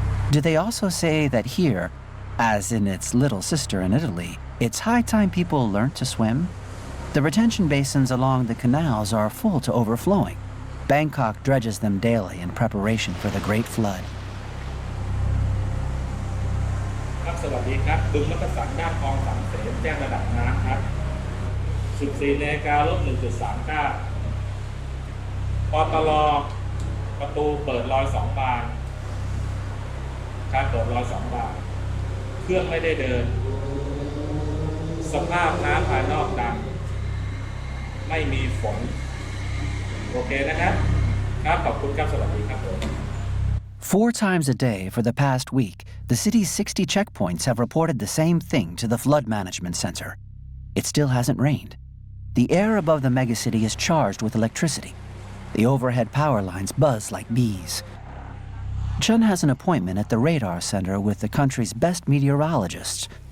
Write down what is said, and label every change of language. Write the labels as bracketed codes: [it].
[en] Do they also say that here, as in its little sister in Italy, it's high time people learnt to swim? The retention basins along the canals are full to overflowing. Bangkok dredges them daily in preparation for the Great Flood. [th] ครับสวัสดีครับบึงมักกะสันด้านคลองสามเสนแจ้งระดับน้ำครับ 14 นาฬิกาลบ 1.39 ปตล. ประตูเปิดรอย2 บานการเปิดรอย2 บานเครื่องไม่ได้เดินสภาพน้ำภายนอกดำไม่มีฝนโอเคนะครับครับขอบคุณครับสวัสดีครับผม [en] 4 times a day for the past week, the city's 60 checkpoints have reported the same thing to the Flood Management Center. It still hasn't rained. The air above the megacity is charged with electricity. The overhead power lines buzz like bees. Chun has an appointment at the radar center with the country's best meteorologists.